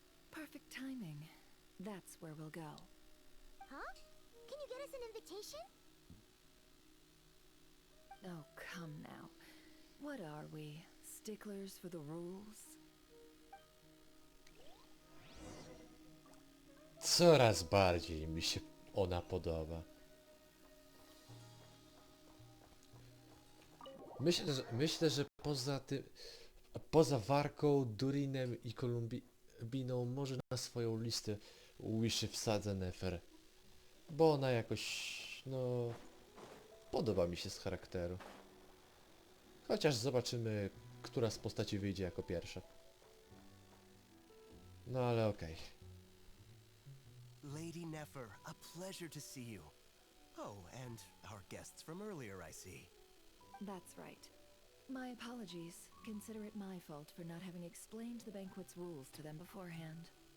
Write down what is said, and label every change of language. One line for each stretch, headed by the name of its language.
English: Perfect timing. That's where we'll go. Huh? Can you get us an invitation? Oh, come now. What are we? Sticklers for the rules?
Polish: Coraz bardziej mi się ona podoba. Myślę, że poza tym, poza Warką, Durinem i Kolumbiną może na swoją listę Wishy wsadzę Nefer. Bo ona jakoś, no, podoba mi się z charakteru. Chociaż zobaczymy, która z postaci wyjdzie jako pierwsza. No ale okej.
English: Lady Nefer, a pleasure to see you. Oh, and our guests from earlier, I see. That's right. My apologies. Consider it my fault for not having explained the banquet's rules to them beforehand.